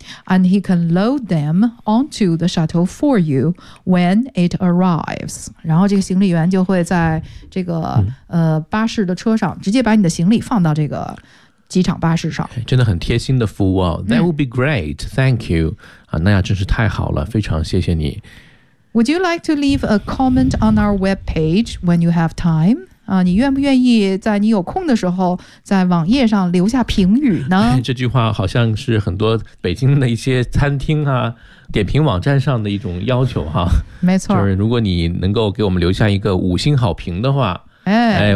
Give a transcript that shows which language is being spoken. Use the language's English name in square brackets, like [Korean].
[English] And he can load them onto the shuttle for you when it arrives. [Chinese] 然后这个行李员就会在这个、巴士的车上直接把你的行李放到这个机场巴士上。真的很贴心的服务哦。 [English] That would be great. Thank you.、 [Chinese] 那样真是太好了，非常谢谢你。 [English] Would you like to leave a comment on our webpage when you have time? [Chinese] 你愿不愿意在你有空的时候在网页上留下评语呢？这句话好像是很多北京的一些餐厅啊点评网站上的一种要求哈。没错，就是如果你能够给我们留下一个五星好评的话，哎，